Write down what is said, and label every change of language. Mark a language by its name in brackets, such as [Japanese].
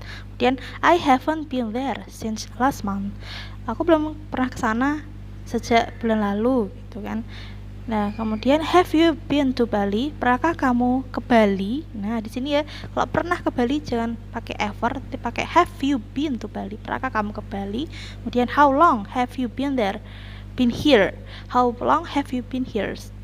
[Indonesian] Kemudian [English] I haven't been there since last month. [Indonesian] Aku belum pernah ke sana sejak bulan lalu gitu kan. Nah, kemudian [English] have you been to Bali? [Indonesian] Pernahkah kamu ke Bali? Nah, di sini ya, kalau pernah ke Bali jangan pakai ever, tapi pakai [English] have you been to Bali? [Indonesian] Pernahkah kamu ke Bali? Kemudian [English] how long have you been there? Been here. How long have you been here?